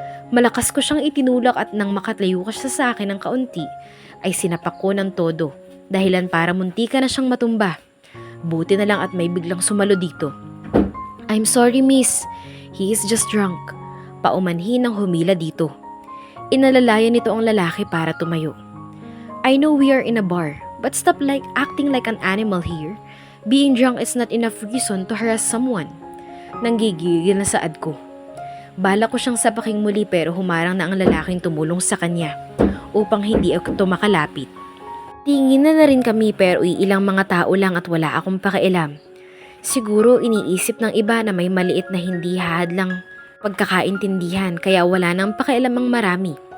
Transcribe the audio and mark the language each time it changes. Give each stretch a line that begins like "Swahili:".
Filipino: Malakas ko siyang itinulak at nang makatlayo ka siya sa akin ng kaunti, ay sinapak ko ng todo, dahilan para muntika na siyang matumba. Buti na lang at may biglang sumalo dito.
English: "I'm sorry, miss. He is just drunk."
Filipino: Paumanhin ang humila dito. Inalalayan nito ang lalaki para tumayo.
English: "I know we are in a bar, but stop acting like an animal here. Being drunk is not enough reason to harass someone."
Filipino: Nanggigigil na saad ko. Bala ko siyang sapaking muli pero humarang na ang lalaking tumulong sa kanya upang hindi ako makalapit. Tingin na rin kami pero ilang mga tao lang at wala akong pakialam. Siguro iniisip ng iba na may maliit na hindi hadlang pagkakaintindihan kaya wala nang pakialam ang marami.